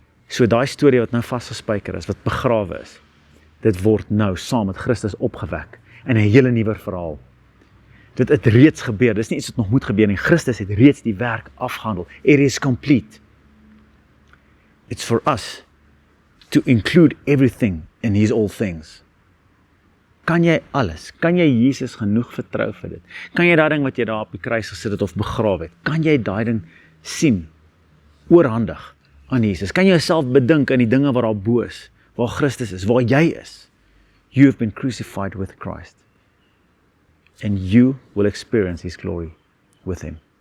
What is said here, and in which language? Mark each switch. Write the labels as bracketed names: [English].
[Afrikaans] So daai storie wat nou vasgespijker is, wat begrawe is, dit word nou saam met Christus opgewek, in 'n hele nuwe verhaal. Dit het reeds gebeur, dis nie iets wat nog moet gebeur nie. Christus het reeds die werk afgehandel. [English] It is complete. It's for us to include everything in his all things. [Afrikaans] Kan jy alles? Kan jy Jesus genoeg vertrou vir dit? Kan jy daai ding wat jy daar op die kruis gesit het of begrawe het, kan jy daai ding sien, oorhandig aan Jesus? Kan jy jouself bedink aan die dinge wat daar bo is, waar Christus is, waar jy is? [English] You have been crucified with Christ. And you will experience his glory with him.